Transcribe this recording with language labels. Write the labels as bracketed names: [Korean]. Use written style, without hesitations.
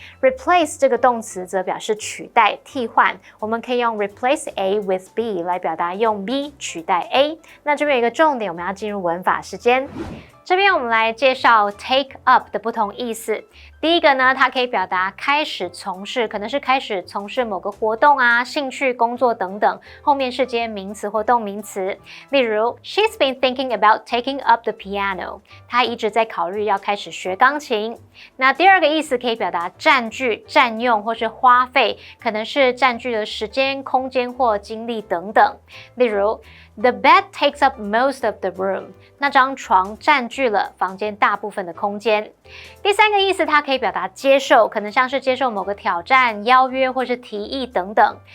[Chinese] replace 这个动词则表示取代、替换，我们可以用 replace A with B 来表达用 B 取代 A。那这边有一个重点，我们要进入文法时间。这边我们来介绍 take up 的不同意思。第一个呢，它可以表达开始从事，可能是开始从事某个活动啊、兴趣、工作等等，后面是接名词或动名词。 [English] 例如 She's been thinking about taking up the piano. [Chinese] 她一直在考虑要开始学钢琴。那第二个意思可以表达占据、占用或是花费，可能是占据了时间、空间或精力等等。 [English] 例如 The bed takes up most of the room. [Chinese] 那张床占据了房间大部分的空间。第三个意思，它可以表达接受，可能像是接受某个挑战、邀约或是提议等等。